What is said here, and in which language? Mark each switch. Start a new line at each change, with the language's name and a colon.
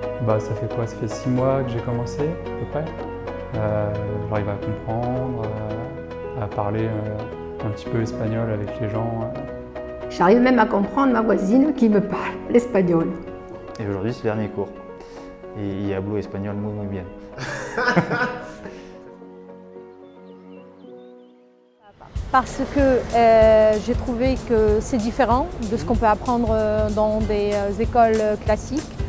French: Ça fait quoi? Ça fait 6 mois que j'ai commencé, à peu près. J'arrive à comprendre, à parler un petit peu espagnol avec les gens. J'arrive même à comprendre ma voisine qui me parle l'espagnol. Et aujourd'hui, c'est le dernier cours.
Spanish: Et hablo espagnol muy muy bien.
French: Parce que j'ai trouvé que c'est différent de ce qu'on peut apprendre dans des écoles classiques.